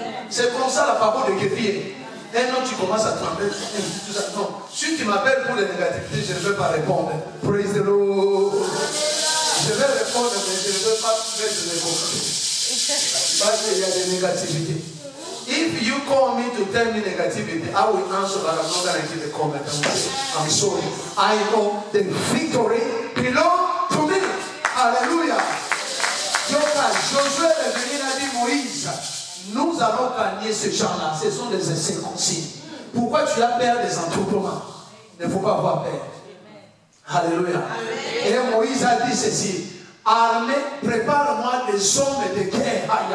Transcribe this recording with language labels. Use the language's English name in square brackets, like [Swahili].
[French] C'est comme ça la parole de Képier. Et non, tu commences à trembler. Non, si tu m'appelles pour les négativités, je ne vais pas répondre. [English] Praise the Lord. [French] Je vais répondre, mais je ne vais pas mettre les mots. Parce qu'il y a des négativités. [English] If you call me to tell me negativity, I will answer, but I'm not going to give a comment. I'm sorry. I know the victory belongs to me. [French] Alléluia. Donc, Josué est venu et a dit, Moïse, nous allons gagner ce champ-là. Ce sont des incirconcis. Pourquoi tu as peur des attroupements? Il ne faut pas avoir peur. Alléluia. Et Moïse a dit ceci. Armée, prépare-moi des hommes de guerre.